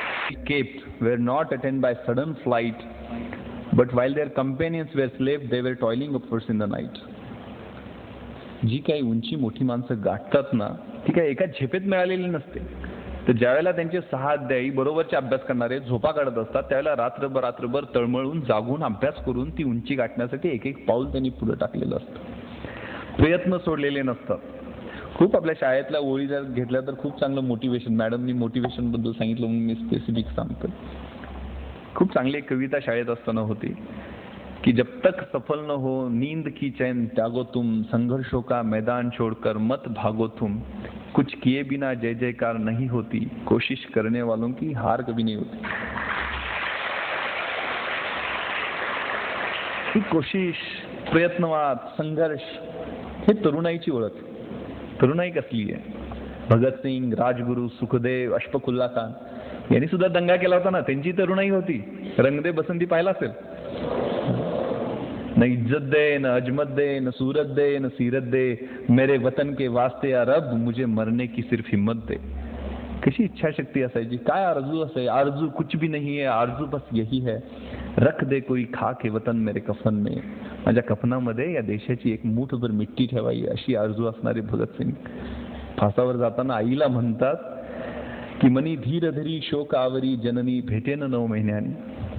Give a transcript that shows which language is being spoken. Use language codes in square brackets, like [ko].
[en] Escaped were not attained by sudden flight, but while their companions were asleep, they were toiling upwards in the night. [mr] जी काही उंची मोठी माणसं गाठतात ना, ती काही एका झेपेत मिळालेली नसते. तर ज्यावेळेला त्यांचे 6 अध्यायी बरोबरचे अभ्यास करणारे झोपा काढत असतात, त्यावेळेला रात्रभर तळमळून जागून अभ्यास करून ती उंची गाठण्यासाठी एक एक पाऊल त्यांनी पुढे टाकलेलं असतं. प्रयत्न सोडलेले नसतात. खूप आपल्या शाळेतल्या ओळी जर घेतल्या तर खूप चांगलं मोटिवेशन, मॅडमनी मोटिवेशन बद्दल सांगितलं म्हणून मी स्पेसिफिक सांगतो. खूप चांगली एक कविता शाळेत असताना होती की [hi] जब तक सफल न हो नींद की चैन त्यागो तुम, संघर्षों का मैदान छोड़कर मत भागो तुम, कुछ किए बिना जय जयकार नहीं होती, कोशिश करने वालों की हार कभी नहीं होती. [mr] ही कोशिश, प्रयत्नवाद, संघर्ष हे तरुणाईची ओळख. तरुणाई कसली आहे? भगतसिंग, राजगुरू, सुखदेव, अशफाकुल्ला खान यांनी सुद्धा दंगा केला होता ना, त्यांची तरुणाई होती. रंग दे बसंती पाहिला असेल. [hi] न इज्जत दे, न अजमत दे, न सूरत दे, न सीरत दे, मेरे वतन के वास्ते या रब मुझे मरने की सिर्फ हिम्मत दे. [mr] कशी इच्छाशक्ती असायची, काय आरजू असायची. [hi] आरजू कुछ भी नहीं है, आरजू बस यही है, रख दे कोई खाक हे वतन मेरे कफन में, [mr] माझ्या कफनामध्ये या देशाची एक मूठभर मिट्टी ठेवावी अशी आरजू असणारे भगतसिंग फासावर जाताना आईला म्हणतात की मनी धीर धरी शोकावरी जननी भेटेन 9 महिन्यांनी.